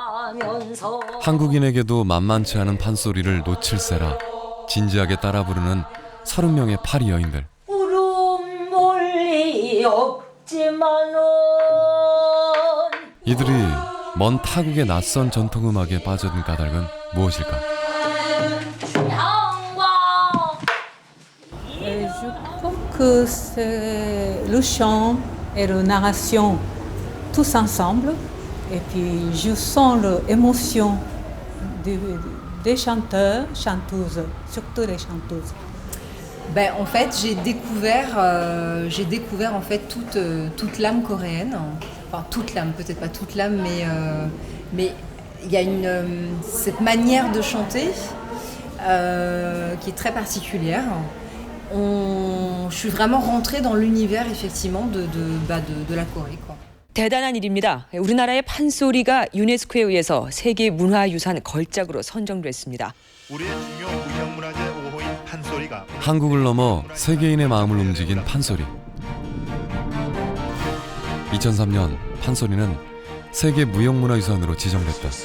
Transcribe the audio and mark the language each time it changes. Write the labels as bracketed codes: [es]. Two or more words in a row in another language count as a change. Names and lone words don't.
[ko] 한국인에게도 만만치 않은 판소리를 놓칠세라 진지하게 따라 부르는 30명의 파리 여인들. 이들이 먼 타국의 낯선 전통음악에 빠져든 까닭은 무엇일까? [fr] Je crois que c'est le chant et la narration tous ensemble. Et puis je sens l'émotion des chanteurs, chanteuses, surtout les chanteuses. Ben, en fait, j'ai découvert en fait toute l'âme coréenne. Enfin, toute l'âme, peut-être pas toute l'âme, mais il y a cette manière de chanter qui est très particulière. Je suis vraiment rentrée dans l'univers effectivement de la Corée, quoi. [ko] 대단한 일입니다. 우리나라의 판소리가 유네스코에 의해서 세계문화유산 걸작으로 선정됐습니다. 우리의 중요 무형문화재 5호인 판소리가 한국을 넘어 세계인의 마음을 움직인 판소리. 2003년 판소리는 세계 무형문화유산으로 지정됐다.